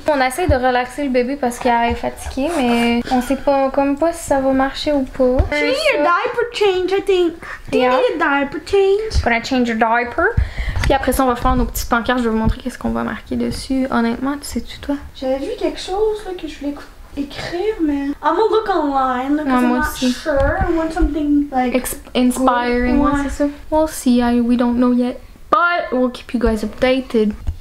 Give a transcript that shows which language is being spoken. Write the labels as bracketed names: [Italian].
[French] On essaie de relaxer le bébé parce qu'il est fatigué, mais on sait pas comme pas si ça va marcher ou pas. [English] You need a diaper change, I think. Do you need a diaper change? Gonna change your diaper. [French] Puis après ça, on va faire nos petites pancartes. Je vais vous montrer qu'est-ce qu'on va marquer dessus. Honnêtement, tu sais-tu toi? J'avais vu quelque chose là, que je voulais écrire, mais [English] I'm gonna look online because I'm not sure. I want something like inspiring. [French] Ouais, c'est ça. [English] We'll see. We don't know yet, but we'll keep you guys updated.